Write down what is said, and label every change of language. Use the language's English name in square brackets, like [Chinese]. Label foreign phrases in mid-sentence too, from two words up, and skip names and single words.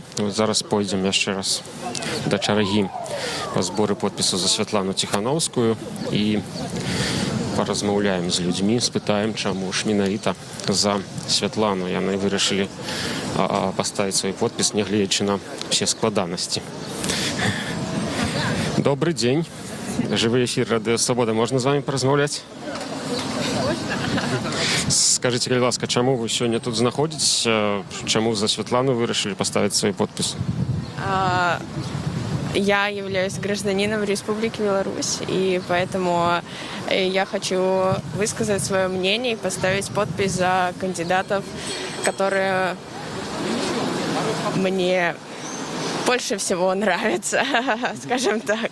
[Belarusian] Зараз пойдзем яшчэ раз да чаргі па зборы подпісу за Святлану Тихановскую і паразмаўляем з людзьмі, спытаем, чаму ж менавіта за Святлану яны вырашылі паставіць свой подпіс, нягледзячы на все складанасці. [Russian] Добрый день. [Ukrainian] Живий ефір Радіо Свобода. Можна з вами порозмовляти? Скажіть, будь ласка, чому ви сьогодні тут знаходитесь? Чому за Світлану вирішили поставити свій підпис? [Russian] Я являюсь гражданином Республики Беларусь, и поэтому я хочу высказать свое мнение и поставить подпись за кандидатов, которые мне больше всего нравится, скажем так.